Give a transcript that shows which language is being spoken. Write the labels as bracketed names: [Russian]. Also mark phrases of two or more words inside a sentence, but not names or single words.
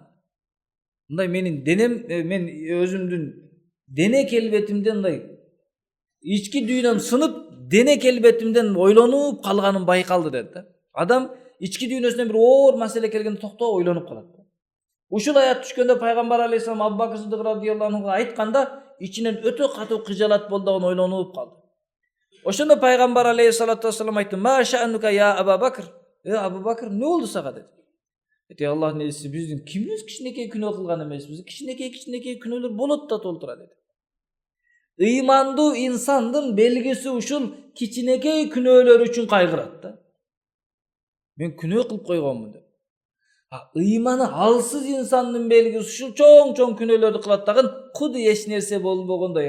[Kyrgyz] Мындай менин денем, мен өзүмдүн дене келбетимден мындай ички дүйнөм сынып, дене келбетимден ойлонуп калганым байкалды деди. Адам ички дүйнөсүнөн бир оор маселе келгенде токтоп ойлонуп калат. Ушул аят түшкөндө пайгамбар алейхиссалам Абу Бакр Сиддик радыйаллаху анхуга айтканда ичинен өтө катуу кыжалат болдугун ойлонуп калды. Ошондо пайгамбар алейхиссалату вассалам айтты: [Arabic] "ما شأنك يا أبو بكر?" [Kyrgyz] Абу Бакр, эмне болду сага деди. Аллахтын элчиси, биздин кимибиз кичинекей күнөө кылган эмеспиз. Кичинекей күнөөлөр болот да толтура деди. Ыймандуу инсандын белгиси ушул кичинекей күнөөлөр үчүн кайгырат да. Мен күнөө кылып койгонмун деп. Ыйманы алсыз инсандын белгиси ушул чоң күнөөлөрдү кылат дагы куду эч нерсе болбогондой.